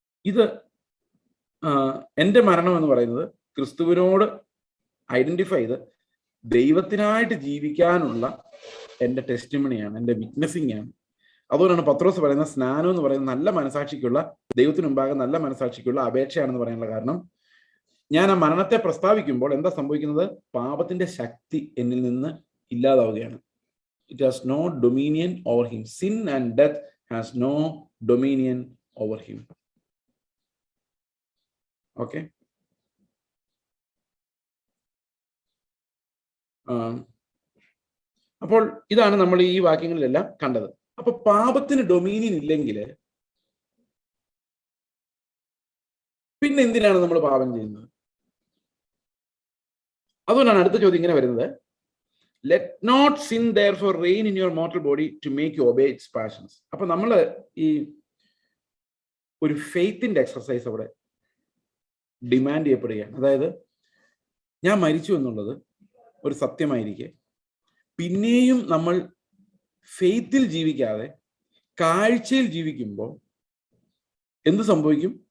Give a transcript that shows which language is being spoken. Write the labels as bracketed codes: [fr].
[ml] ഇത് എൻ്റെ മരണം എന്ന് പറയുന്നത് ക്രിസ്തുവിനോട് ഐഡന്റിഫൈ ചെയ്ത് ദൈവത്തിനായിട്ട് ജീവിക്കാനുള്ള എൻ്റെ ടെസ്റ്റിമണിയാണ്, എൻ്റെ വിറ്റ്നസിംഗ് ആണ്. അതുകൊണ്ടാണ് പത്രോസ് പറയുന്ന സ്നാനം എന്ന് പറയുന്നത് നല്ല മനസാക്ഷിക്കുള്ള, ദൈവത്തിന് മുമ്പാകെ നല്ല മനസാക്ഷിക്കുള്ള അപേക്ഷയാണെന്ന് പറയാനുള്ള കാരണം, ഞാൻ ആ മരണത്തെ പ്രസ്താവിക്കുമ്പോൾ എന്താ സംഭവിക്കുന്നത്? പാപത്തിന്റെ ശക്തി എന്നിൽ നിന്ന് ഇല്ലാതാവുകയാണ്. [en] It has no dominion over him. Sin and death has no dominion over him. Okay. [ml] അപ്പോൾ ഇതാണ് നമ്മൾ ഈ വാക്യങ്ങളിലെല്ലാം കണ്ടത്. അപ്പൊ പാപത്തിന് ഡൊമീനിയൻ ഇല്ലെങ്കിൽ പിന്നെ എന്തിനാണ് നമ്മൾ പാപം ചെയ്യുന്നത്? അതുകൊണ്ടാണ് അടുത്ത ചോദ്യം ഇങ്ങനെ വരുന്നത്, [en] let not sin therefore reign in your mortal body to make you obey its passions. [ml] അപ്പൊ നമ്മൾ ഈ ഒരു ഫെയ്ത്തിന്റെ എക്സർസൈസ് അവിടെ ഡിമാൻഡ് ചെയ്യപ്പെടുകയാണ്. അതായത് ഞാൻ മരിച്ചു എന്നുള്ളത് ഒരു സത്യമായിരിക്കെ പിന്നെയും നമ്മൾ ഫെയ്ത്തിൽ ജീവിക്കാതെ കാഴ്ചയിൽ ജീവിക്കുമ്പോൾ എന്ത് സംഭവിക്കും?